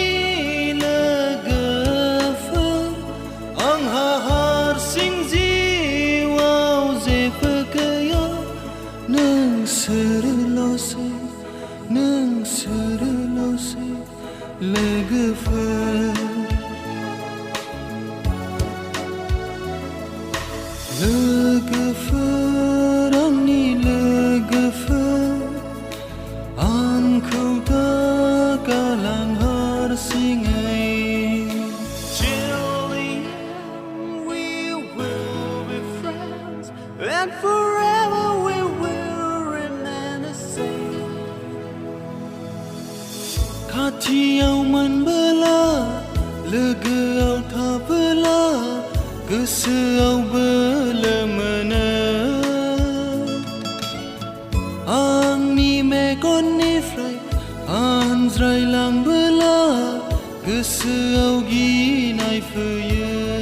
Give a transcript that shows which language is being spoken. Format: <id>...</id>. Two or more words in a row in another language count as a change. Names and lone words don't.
<brx>नोंसोरल'सै लोगोफोर आंनि लोगोफोर आंखौ दा गालां हारसिङै</brx> <en>We will be friends and forever we will remain the same</en> <brx>खाथियाव मोनबोला लोगोआव थाबोला गोसोआव बोलो मोनो आंनि मेगननिफ्राय आनज्रायलांबोला गोसोआव गिनाय फैयो</brx>